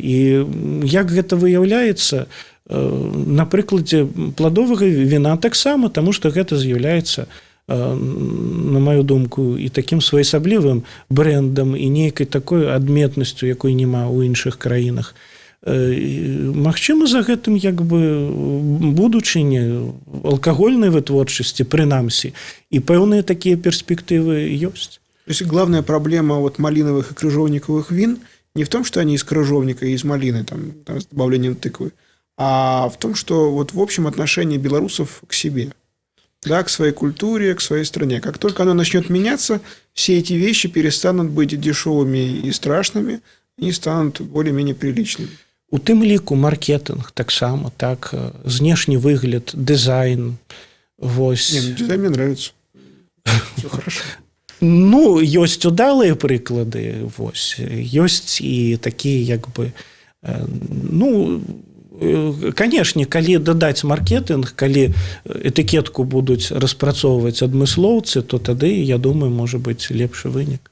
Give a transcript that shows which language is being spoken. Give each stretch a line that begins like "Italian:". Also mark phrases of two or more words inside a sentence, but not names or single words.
Belarusian: І як гэта выяўляецца, на прыкладзе пладовага віна таксама, таму што гэта з'яўляецца, на маю думку, і такім своеасаблівым брэндам і нейкай такой адметнасцю, якой няма ў іншых краінах. Магчыма, за гэтым як бы будучыня алкагольнай вытворчасці, прынамсі, і пэўныя такія перспектывы ёсць.
Russian: То есть главная проблема вот малиновых и крыжовниковых вин не в том, что они из крыжовника и из малины, там, с добавлением тыквы, а в том, что вот в общем отношении белорусов к себе. Да, к своей культуре, к своей стране. Как только оно начнет меняться, все эти вещи перестанут быть дешевыми и страшными, они станут более-менее приличными.
Belarusian: У тым ліку маркетинг таксама, так, знешні выгляд, дизайн. Вось.
Russian: Дизайн мне нравится. Все хорошо.
Belarusian: Ёсць удалыя прыклады, вось. Ёсць і такія, як бы, канешне, калі дадаць маркетинг, калі этыкетку будуць распрацоўваць адмыслоўцы, то тады, я думаю, можа быць лепшы вынік.